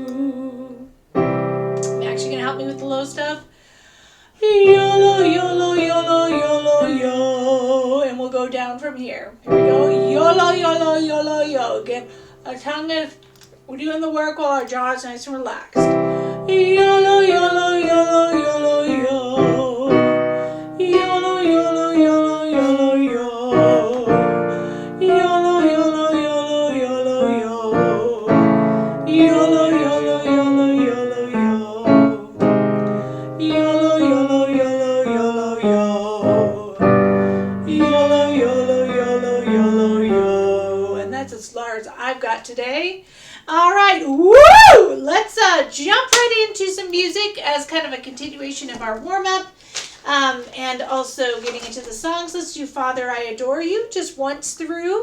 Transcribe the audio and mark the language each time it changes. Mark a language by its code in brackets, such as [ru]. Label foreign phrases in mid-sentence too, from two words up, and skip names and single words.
[en] Max, you gonna help me with the low stuff? Yolo, yolo, yolo, yolo, yo. And we'll go down from here. Here we go. Yolo, yolo, yolo, yo. Again, our tongue is, we're doing the work while our jaw is nice and relaxed. Yolo, yolo, yolo, yolo, yo. Yolo, yolo, yolo, yolo, yo. Yolo, yolo, yolo, yolo, yo. Yolo, yolo, yolo, yolo, yo. Yolo, yolo, yolo, yolo, yo. Yolo, yolo, yolo, yolo, yo. And that's as large as I've got today. All right, woo! Let's jump right into some music as kind of a continuation of our warm-up. And also getting into the songs. Let's do Father, I Adore You, just once through.